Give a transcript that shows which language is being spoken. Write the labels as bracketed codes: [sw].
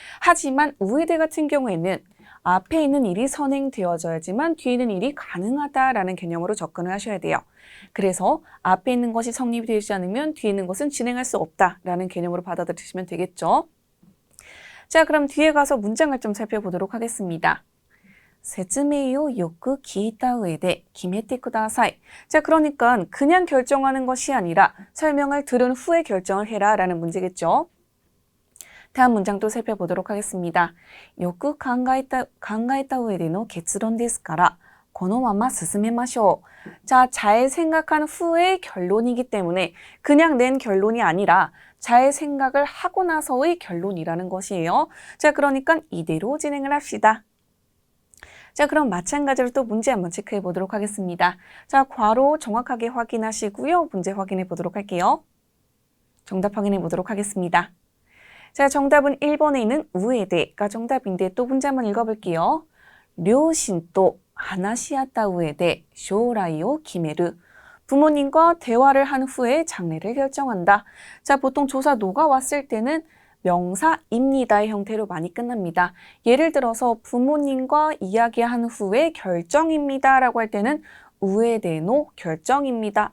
[ko] 하지만 우회대 같은 경우에는 앞에 있는 일이 선행되어져야지만 뒤에 있는 일이 가능하다라는 개념으로 접근을 하셔야 돼요. 그래서 앞에 있는 것이 성립이 되지 않으면 뒤에 있는 것은 진행할 수 없다라는 개념으로 받아들이시면 되겠죠. 자, 그럼 뒤에 가서 문장을 좀 살펴보도록 하겠습니다. [ja] 説明をよく聞いた上で決めてください. [ko] 자, 그러니까 그냥 결정하는 것이 아니라 설명을 들은 후에 결정을 해라 라는 문제겠죠. 다음 문장도 살펴보도록 하겠습니다. [ja] よく考えた上での結論ですから このまま進めましょう. [ko] 자, 잘 생각한 후의 결론이기 때문에 그냥 낸 결론이 아니라 잘 생각을 하고 나서의 결론이라는 것이에요. 자, 그러니까 이대로 진행을 합시다. 자, 그럼 마찬가지로 또 문제 한번 체크해 보도록 하겠습니다. 자, 괄호 정확하게 확인하시고요. 문제 확인해 보도록 할게요. 정답 확인해 보도록 하겠습니다. 자, 정답은 1번에 있는 우에대가 정답인데 또 문제 한번 읽어볼게요. [ja] 両親と話し合った上で将来を決める. [ko] 부모님과 대화를 한 후에 장래를 결정한다. 자, 보통 조사 노가 왔을 때는 명사입니다의 형태로 많이 끝납니다. 예를 들어서 부모님과 이야기한 후에 결정입니다 라고 할 때는 우에대노 결정입니다.